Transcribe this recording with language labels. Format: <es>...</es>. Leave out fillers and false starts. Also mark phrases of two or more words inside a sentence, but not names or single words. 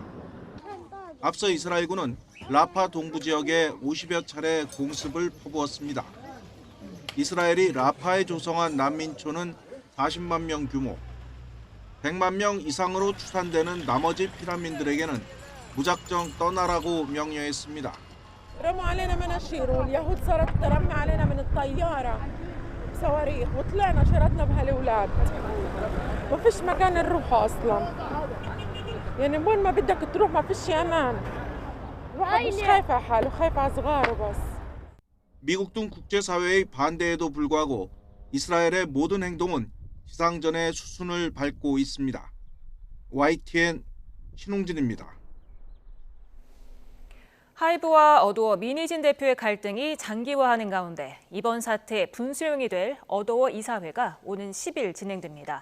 <ko>앞서 이스라엘군은 라파 동부 지역에 50여 차례 공습을 퍼부었습니다. 이스라엘이 라파에 조성한 난민촌은 40만 명 규모, 100만 명 이상으로 추산되는 나머지 피난민들에게는 무작정 떠나라고 명령했습니다.</ko> <ar>رموا علينا مناشير واليهود صارت ترمي علينا من الطيارة بصواريخ وطلعنا شردنا بهالأولاد ما فيش مكان نروح أصلا يعني وين ما بدك تروح ما فيش أمان الواحد مش خايف على حاله خايف على صغاره بس.</ar> <ko>미국 등 국제사회의 반대에도 불구하고 이스라엘의 모든 행동은 지상전의 수순을 밟고 있습니다. YTN 신홍진입니다. 하이브와 어도어 민희진 대표의 갈등이 장기화하는 가운데 이번 사태의 분수령이 될 어도어 이사회가 오는 10일 진행됩니다.</ko>